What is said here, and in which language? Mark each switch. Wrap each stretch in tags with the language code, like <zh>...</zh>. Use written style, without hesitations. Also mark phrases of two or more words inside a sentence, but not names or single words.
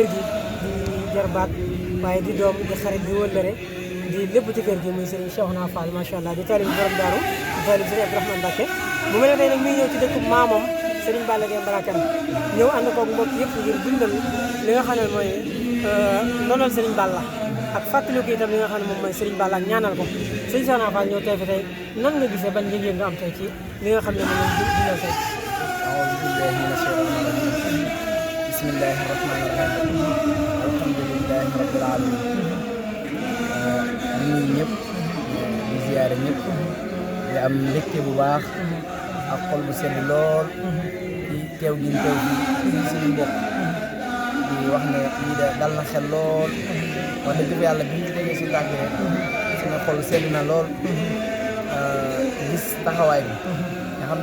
<wo>gi di jarbaat waaye di doom di xarit di wëllëre di lépp ci kër gi muy Serigne Cheikhouna Fall</wo> <ar>ما شاء الله</ar> <wo>di taalib borom daaru di taalib Serigne Abdourahmane Mbacké mu mel ne tey nag mi ngi ñëw ci dëkk maamam Serigne Balla Gaye Mbarakan ñëw ànd koog mbokk yëpp ngir dundal li nga xam ne mooy ndonal Serigne Balla ak fàttali ko itam li nga xam ne moom mooy Serigne Balla ak ñaanal ko Serigne Cheikhouna Fall ñëw tey fi tey nan nga gisee ban yëg-yëg nga am tey ci li nga xam ne moom lañ dundal tey.</wo> <ar>أعوذ بالله من الشيطان الرجيم بسم الله الرحمن الرحيم الحمد لله رب العالمين</ar> <wo>ñu ngi ñëpp di ziyaare ñëpp di am mbégte bu baax ak xol bu sedd lool ci teew gi ñu teew fii suñu mbokk di wax ne lii de dal na xel lool wax dëgg yàlla bi ñu déggee si tànk rek suñu xol sedd na lool gis taxawaay bi nga xam</wo>